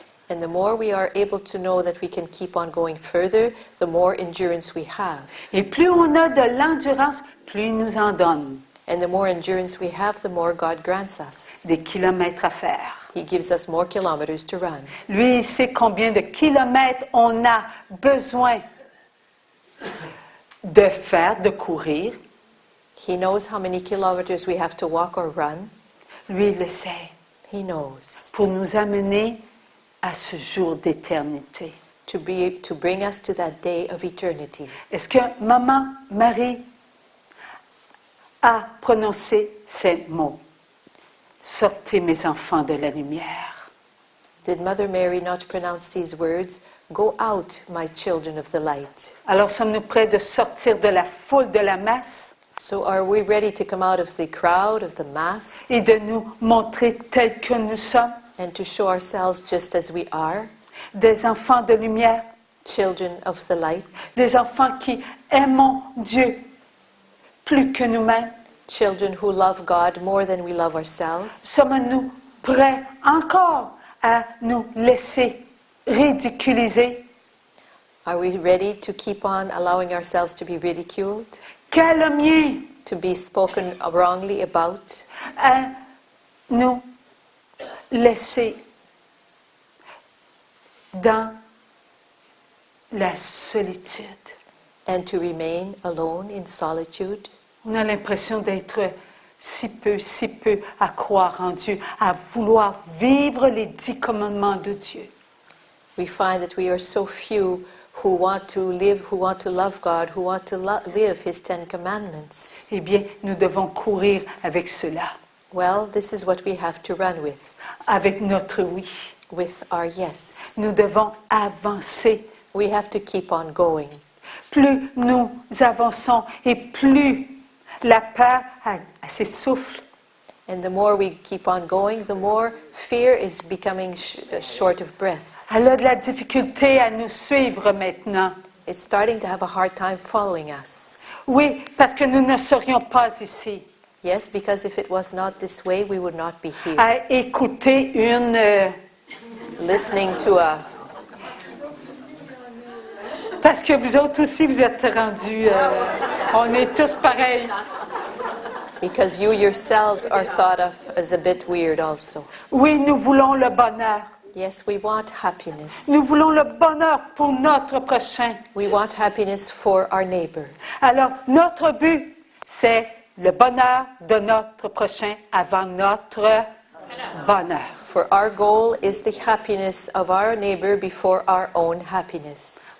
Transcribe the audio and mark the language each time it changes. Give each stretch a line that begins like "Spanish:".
English: And the more we are able to know that we can keep on going further, the more endurance we have.
French: Et plus on a de l'endurance, plus il nous en donne.
English: And the more endurance we have, the more God grants us.
French: Des kilomètres à faire.
English: He gives us more kilometers to run.
French: Lui, il sait combien de kilomètres on a besoin de faire, de courir.
English: He knows how many kilometers we have to walk or run.
French: Lui, il le sait.
English: He knows.
French: pour nous amener à ce jour d'éternité.
English: To bring us to that day of eternity.
French: Est-ce que Maman Marie a prononcé ces mots? Sortez mes enfants de la lumière.
English: Did Mother Mary not pronounce these words? Go out, my children of the light.
French: Alors sommes-nous prêts de sortir de la foule de la masse
English: So are we ready to come out of the crowd, of the mass,
French: et de nous montrer tels que nous sommes,
English: and to show ourselves just as we are,
French: des enfants de lumière,
English: children of the light,
French: des enfants qui aimons Dieu plus que nous-mêmes?
English: children who love God more than we love ourselves?
French: Sommes-nous prêts encore à nous laisser ridiculiser,
English: Are we ready to keep on allowing ourselves to be ridiculed,
French: calomnier,
English: to be spoken wrongly about,
French: à nous laisser dans la solitude?
English: and to remain alone in solitude?
French: On a l'impression d'être si peu à croire en Dieu, à vouloir vivre les 10 commandements de Dieu.
English: We find that we are so few who want to live, who want to love God, who want to live His 10 Commandments.
French: Eh bien, nous devons courir avec cela,
English: Well, this is what we have to run
French: avec notre oui.
English: with our yes.
French: Nous devons avancer.
English: We have to keep on going.
French: Plus nous avançons et plus la peur s'essouffle.
English: And the more we keep on going, the more fear is becoming short of breath.
French: Elle a de la difficulté à nous suivre maintenant.
English: It's starting to have a hard time following us.
French: Oui, parce que nous ne serions pas ici
English: Yes, because if it was not this way, we would not be here.
French: à écouter une...
English: Listening to a...
French: Parce que vous autres aussi, vous êtes rendus... on est tous pareils.
English: Because you yourselves are thought of as a bit weird also.
French: Oui, nous voulons le bonheur.
English: Yes, we want happiness.
French: Nous voulons le bonheur pour notre prochain.
English: We want happiness for our neighbor.
French: Alors, notre but, c'est le bonheur de notre prochain avant notre bonheur.
English: For our goal is the happiness of our neighbor before our own happiness.